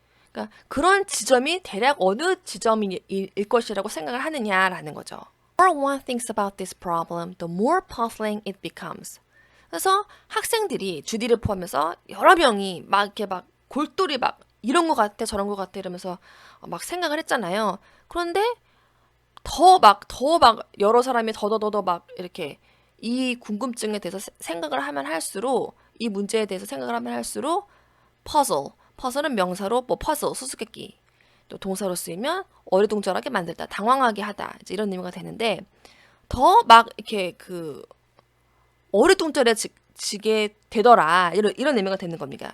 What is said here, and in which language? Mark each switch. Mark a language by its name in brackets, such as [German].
[Korean] 그러니까 그런 지점이 대략 어느 지점일 것이라고 생각을 하느냐라는 거죠. [English] The more one thinks about this problem, the more puzzling it becomes. [Korean] 그래서 학생들이 주디를 포함해서 여러 명이 막 이렇게 막 골똘히 막 이런 거 같아 저런 거 같아 이러면서 막 생각을 했잖아요. 그런데 더 막 여러 사람이 더더더 막 이렇게 이 궁금증에 대해서 생각을 하면 할수록 이 문제에 대해서 생각을 하면 할수록 퍼즐은 명사로 퍼즐 수수께끼 또 동사로 쓰이면 어리둥절하게 만들다 당황하게 하다 이제 이런 의미가 되는데 더 막 이렇게 그 어리둥절해지게 되더라 이런 의미가 되는 겁니다.